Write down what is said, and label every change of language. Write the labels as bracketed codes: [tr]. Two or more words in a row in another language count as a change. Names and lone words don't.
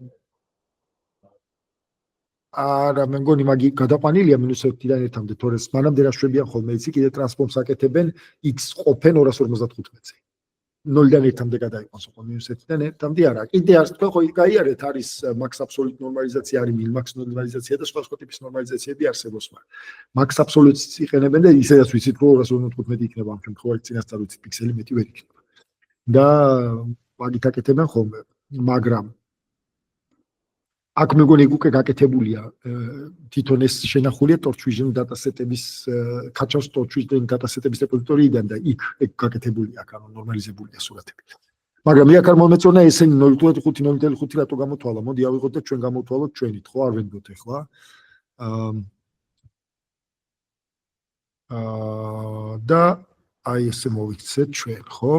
[ka] არა, მე მგონი მაგი გადაყვანილია -1-დან 1-მდე, თორე მანამდე რა შვებიან ხოლმე, იცი, კიდე ტრანსფორმს აკეთებენ x ყოფენ 255-ზე. 0-დან 1-მდე გადაიყვანს, ხო, -1-დან 1-მდე არა. კიდე არც თქვენ ხო გაიარეთ, არის [en] max absolute normalization, [ka] არის [en] min max normalization [ka] და სხვა ტიპის ნორმალიზაციები არსებობს, მაგრამ [en] max absolute-ს [ka] იყენებენ და ისედაც ვიცით, რომ 255 იქნება ამ შემთხვევაში, წინასწარ ვიცით, პიქსელი მეტი ვერ იქნება. და მაგით აკეთებენ ხოლმე, მაგრამ აქ მე მგონი უკვე გაკეთებულია თვითონ ეს შენახულია [en] torch vision dataset-ების [ka] Kachos [en] torch vision dataset-ების [ka] რეპოზიტორიიდან და იქ გაკეთებულია აქ ანუ ნორმალიზებულია სურათები. მაგრამ მე აქ არ მომეწონა ესენი 0.5 რატო გამოთვალა. მოდი ავიღოთ და ჩვენ გამოვთვალოთ ჩვენით, ხო, არ ვენდოთ ახლა. და აი ესე მოვიქცეთ ჩვენ, ხო?